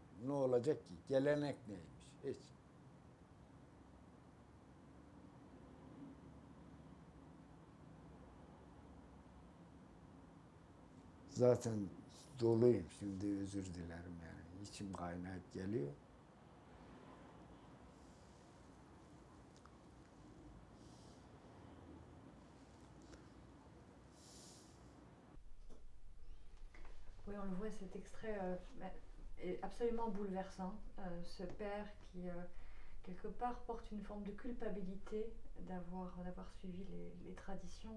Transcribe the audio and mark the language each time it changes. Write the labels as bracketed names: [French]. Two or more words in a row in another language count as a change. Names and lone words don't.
[Turkish] Ne olacak ki? Gelenek neymiş? Hiç. Zaten doluyum şimdi özür dilerim yani. İçim kaynayıp geliyor. [French] Oui, on le voit, cet extrait est absolument bouleversant. Ce père qui, quelque part, porte une forme de culpabilité d'avoir suivi les traditions.